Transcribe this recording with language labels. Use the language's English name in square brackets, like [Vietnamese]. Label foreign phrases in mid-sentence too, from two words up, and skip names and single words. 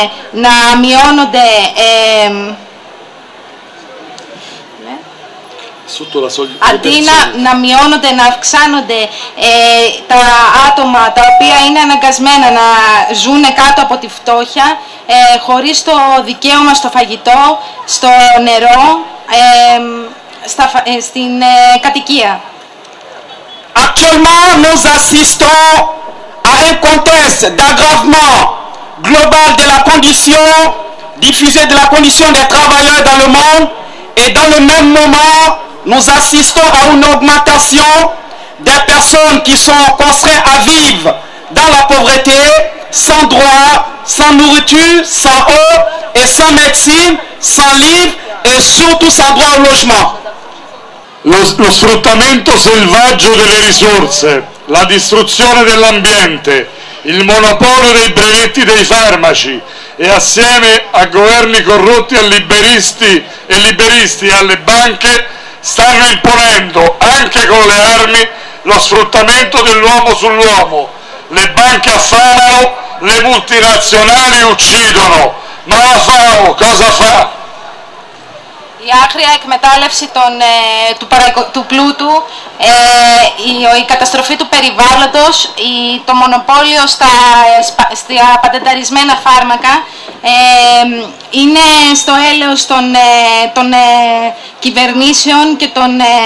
[Greek] να μειώνονται Αντί να μειώνονται, να αυξάνονται τα άτομα τα οποία είναι αναγκασμένα να ζουν κάτω από τη φτώχεια, χωρίς το δικαίωμα στο φαγητό, στο νερό, στην κατοικία. [French] Actuellement, nous assistons à un contexte d'aggravement global de la condition diffusée de la condition des travailleurs dans le monde, et dans le même moment, nous assistons à une augmentation des personnes qui sont contraintes à vivre dans la pauvreté, sans droit, sans nourriture, sans eau et sans médecine, sans livre et surtout sans droit au logement. [Italian] Lo sfruttamento selvaggio delle risorse, la distruzione dell'ambiente, il monopolio dei brevetti dei farmaci e assieme a governi corrotti e liberisti e alle banche stanno imponendo anche con le armi lo sfruttamento dell'uomo sull'uomo. Le banche affamano, le multinazionali uccidono, ma la FAO cosa fa? [Greek] Η άχρια εκμετάλλευση του πλούτου, η καταστροφή του περιβάλλοντος, το μονοπόλιο στα πατενταρισμένα φάρμακα είναι στο έλεος των κυβερνήσεων και των